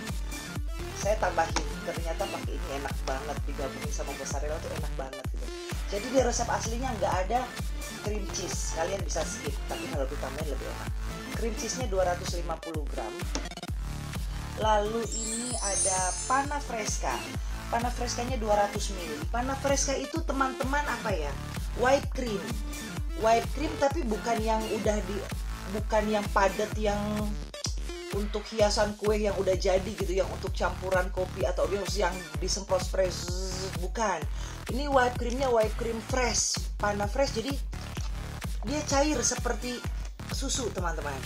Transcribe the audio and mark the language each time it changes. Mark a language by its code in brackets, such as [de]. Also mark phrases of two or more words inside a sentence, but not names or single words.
[id] Saya tambahin, ternyata pakai ini enak banget, digabungin sama mozzarella tuh enak banget gitu. Jadi di resep aslinya nggak ada [en] cream cheese, [id] kalian bisa skip. Tapi kalau ditambahin lebih enak. [en] Cream cheese- [id] nya 250 gram. Lalu ini ada [it] panna fresca. [id] Panna frescanya 200 ml. [it] Panna fresca [id] itu teman-teman apa ya? [en] White cream. White cream [id] tapi bukan yang padat yang untuk hiasan kue yang udah jadi gitu, yang untuk campuran kopi atau yang disemprot spray, bukan. Ini white creamnya [en] white cream fresh, [it] panna fresh, [id] jadi dia cair seperti susu teman-teman.